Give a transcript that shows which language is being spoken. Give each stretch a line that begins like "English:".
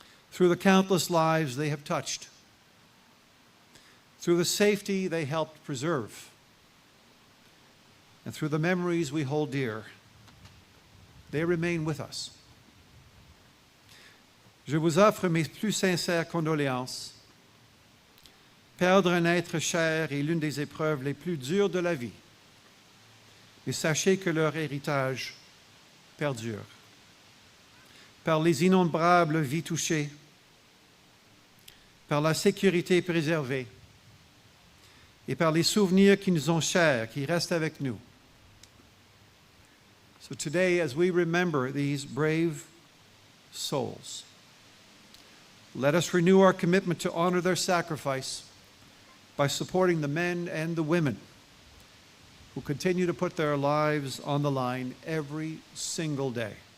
English: Through the countless lives they have touched, through the safety they helped preserve, and through the memories we hold dear, they remain with us.
French: Je vous offre mes plus sincères condoléances. Perdre un être cher est l'une des épreuves les plus dures de la vie. Mais sachez que leur héritage perdure. Par les innombrables vies touchées, par la sécurité préservée et par les souvenirs qui nous sont chers, qui restent avec nous.
English: So today, as we remember these brave souls, let us renew our commitment to honor their sacrifice by supporting the men and the women who continue to put their lives on the line every single day.